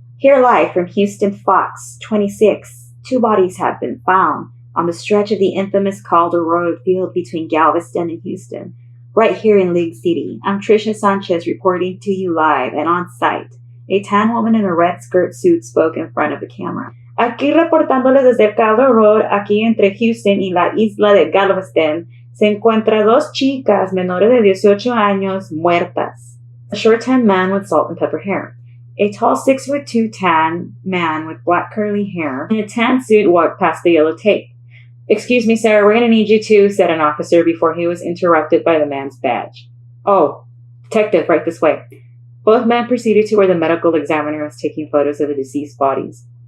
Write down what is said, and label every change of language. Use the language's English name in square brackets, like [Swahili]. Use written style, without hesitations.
[English] Here live from Houston Fox 26, 2 bodies have been found on the stretch of the infamous Calder Road field between Galveston and Houston, right here in League City. I'm Trisha Sanchez reporting to you live and on site. A tan woman in a red skirt suit spoke in front of the camera. [Spanish] Aquí reportándoles desde Calder Road, aquí entre Houston y la isla de Galveston, se encuentra 2 chicas menores de 18 años muertas. [English] A short tan man with salt and pepper hair. A tall 6'2" tan man with black curly hair in a tan suit walked past the yellow tape. "Excuse me, sir, we're going to need you too," said an officer before he was interrupted by the man's badge. "Oh, detective, right this way." Both men proceeded to where the medical examiner was taking photos of the deceased bodies.